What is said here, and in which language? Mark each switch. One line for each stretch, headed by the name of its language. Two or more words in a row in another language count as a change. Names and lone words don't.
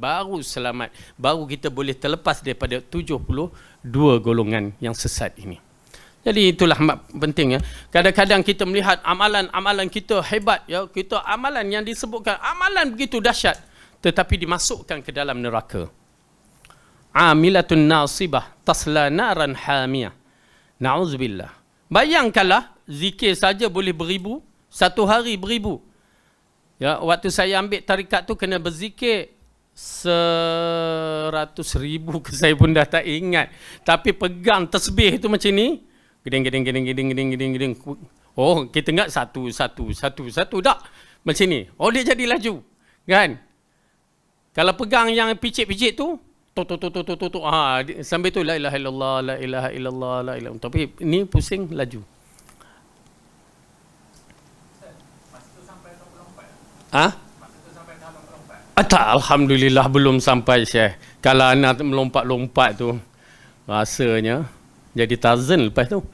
Malay: Baru selamat, baru kita boleh terlepas daripada 72 golongan yang sesat ini. Jadi itulah penting, ya. Kadang-kadang kita melihat amalan-amalan kita hebat, ya. Kita amalan yang disebutkan amalan begitu dahsyat, tetapi dimasukkan ke dalam neraka.
Arabic: عاملة ناصبة تصلى نارا حامية.
Malay: Na'udzubillah. Bayangkanlah zikir saja boleh beribu, satu hari beribu. Ya, waktu saya ambil tarikat tu kena berzikir 100,000 ke, saya pun dah tak ingat. Tapi pegang tasbih tu macam ni, geding. Oh, kita ingat satu tak macam ni. Oh, dia jadi laju, kan? Kalau pegang yang picit-picit tu, sambil tu
Arabic: لا إله إلا الله، لا إله إلا الله، لا إله.
Malay: Tapi ni pusing laju. Tak, alhamdulillah belum sampai, Syekh. Kalau anak melompat-lompat tu, rasanya jadi Tarzan lepas tu.